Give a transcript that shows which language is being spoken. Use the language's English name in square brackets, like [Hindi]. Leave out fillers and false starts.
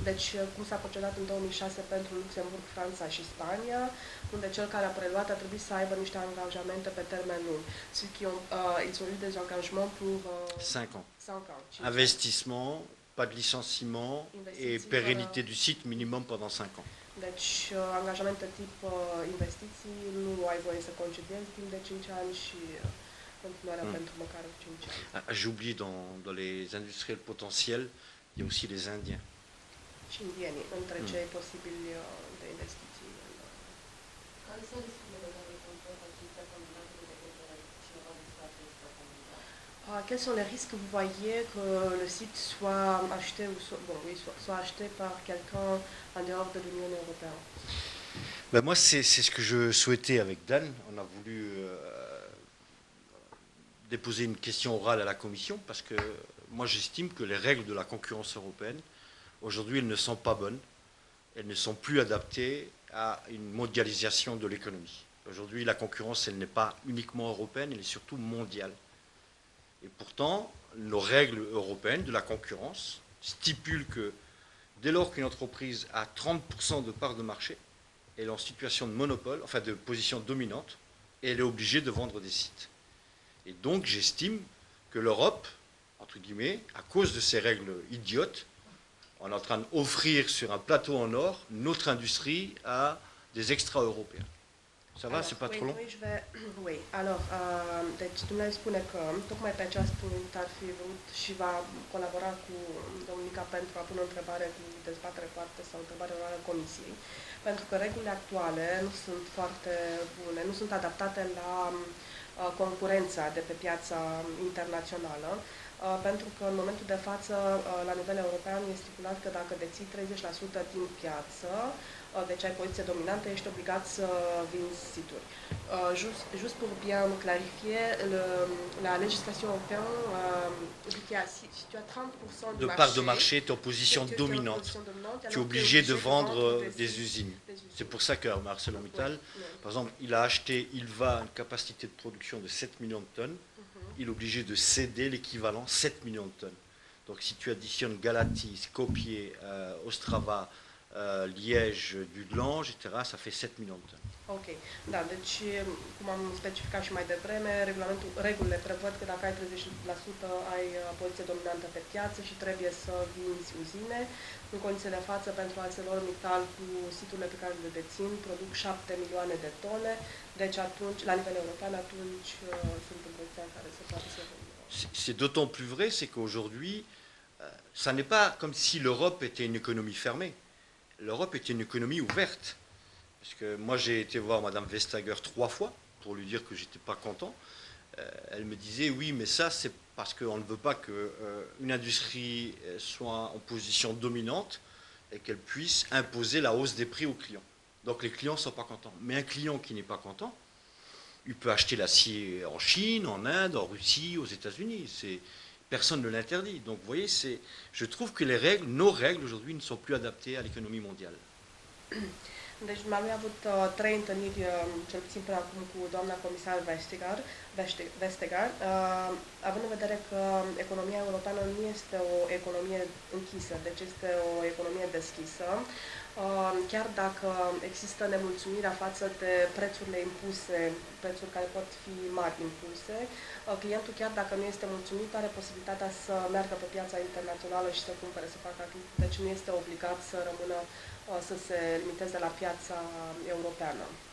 [Romanian] Deci cum s-a procedat în 2006 pentru Luxemburg, Franța și Spania, unde cel care a preluat a trebuit să aibă niște angajamente pe termen lung. [French] Ils ont eu des engagements pour 5 ans. 5 ans. Investissement, pas de licenciement et pérennité du site minimum pendant 5 ans. [Romanian] Deci, angajamente tip investiții, nu ai voie să concediezi timp de 5 ani și continuarea pentru măcar 5 ani. [French] J'ai oublié, dans les industriels potentiels, il y a aussi les Indiens. [Romanian] Și indienii, între cei posibili de investiții. Care sunt riscurile legate cu activitatea combinatului de către cineva din statele extracomunitare? [French] Quels sont les risques que vous voyez que le site soit acheté ou soit acheté par quelqu'un en dehors de l'Union européenne? Ben moi, c'est ce que je souhaitais avec Dan. On a voulu déposer une question orale à la Commission parce que moi, j'estime que les règles de la concurrence européenne, aujourd'hui, elles ne sont pas bonnes. Elles ne sont plus adaptées à une mondialisation de l'économie. Aujourd'hui, la concurrence, elle n'est pas uniquement européenne, elle est surtout mondiale. Et pourtant, nos règles européennes de la concurrence stipulent que dès lors qu'une entreprise a 30% de part de marché, elle est en situation de monopole, enfin de position dominante, et elle est obligée de vendre des sites. Et donc j'estime que l'Europe, entre guillemets, à cause de ces règles idiotes, on est en train d'offrir sur un plateau en or notre industrie à des extra-européens. Ça va, c'est pas trop long? Oui, alors, [Romanian] deci dumneavoastră spune că tocmai pe acest punct ar fi vrut și va colabora cu Domnica pentru a pune o întrebare cu dezbatere poate sau o întrebare orală Comisiei, pentru că regulile actuale nu sunt foarte bune, nu sunt adaptate la concurența de pe piața internațională, pentru că în momentul de față, la nivel european, este stipulat că dacă deții 30% din piață, deci ai poziție dominantă, ești obligat să vinzi situri. [French] Juste pour bien clarifier, la législation européenne dit que si tu as 30% de part de marché, tu es en position dominante. Tu es obligé de vendre des usines. C'est pour ça que ArcelorMittal, par exemple, il va une capacité de production de 7 millions de tonnes. Il est obligé de céder l'équivalent 7 millions de tonnes. Donc si tu additionnes Galati, Skopje, Ostrava, Liège, Dudelange, etc., ça fait 7 millions de tonnes. [Romanian] Ok, da, deci, cum am specificat și mai devreme, regulile prevăd că dacă ai 30% ai poziție dominantă pe piață și trebuie să vinzi uzine. În condiții de față, pentru ArcelorMittal, cu siturile pe care le dețin, produc 7 milioane de tone, deci atunci, la nivel european, atunci sunt în poziția în care se poate să vândă. [French] C'est d'autant plus vrai, c'est qu'aujourd'hui, ça n'est pas comme si l'Europe était une économie fermée. L'Europe était une économie ouverte. Parce que moi, j'ai été voir Madame Vestager 3 fois pour lui dire que j'étais pas content. Elle me disait, oui, mais ça, c'est parce qu'on ne veut pas qu'une industrie soit en position dominante et qu'elle puisse imposer la hausse des prix aux clients. Donc les clients ne sont pas contents. Mais un client qui n'est pas content, il peut acheter l'acier en Chine, en Inde, en Russie, aux États-Unis. Personne ne l'interdit. Donc vous voyez, je trouve que nos règles aujourd'hui ne sont plus adaptées à l'économie mondiale. [Romanian] Deci am avut 3 întâlniri, cel puțin până acum, cu doamna comisar Vestager, având în vedere că economia europeană nu este o economie închisă, deci este o economie deschisă. Chiar dacă există nemulțumirea față de prețurile impuse, prețuri care pot fi mari impuse, clientul, chiar dacă nu este mulțumit, are posibilitatea să meargă pe piața internațională și să cumpere, să facă achiziții, deci nu este obligat să rămână, să se limiteze la piața europeană.